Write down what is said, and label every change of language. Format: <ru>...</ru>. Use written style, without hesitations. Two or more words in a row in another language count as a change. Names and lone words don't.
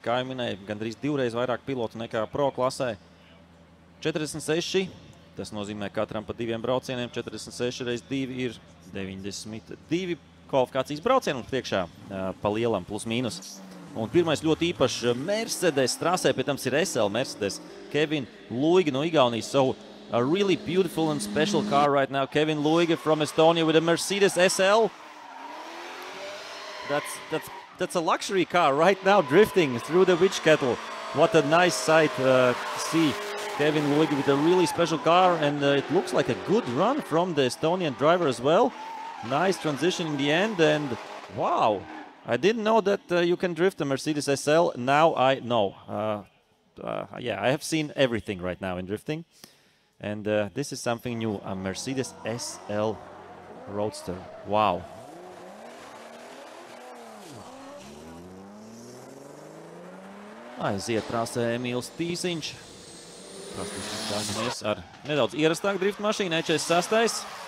<lv>kā jau minēju, gandrīz divreiz vairāk pilotu nekā</lv> <en>pro klasē.</en> <lv>46, tas nozīmē katram pa 2 braucieniem, 46 reiz 2 ir 92 kvalifikācijas braucienu priekšā pa lielam plus mīnus. Un pirmais ļoti īpašs Mercedes trasē, pie tam ir SL Mercedes, Kevin Luiga no Igaunijas.</lv> <en>So a really beautiful and special car right now. Kevin Luiga from Estonia with a Mercedes SL. That's a luxury car right now drifting through the witch kettle. What a nice sight to see. Kevin Luiga with a really special car, and it looks like a good run from the Estonian driver as well. Nice transition in the end, and wow, I didn't know that you can drift a Mercedes SL. Now I know. Yeah, I have seen everything right now in drifting, and this is something new, a Mercedes SL Roadster. Wow.</en> <lv>Aiziet trasē Emīls Tīsiņš. Prastīsimies ar nedaudz ierastāku</lv> <en>drift mašīnu,</en> <lv>E46.</lv>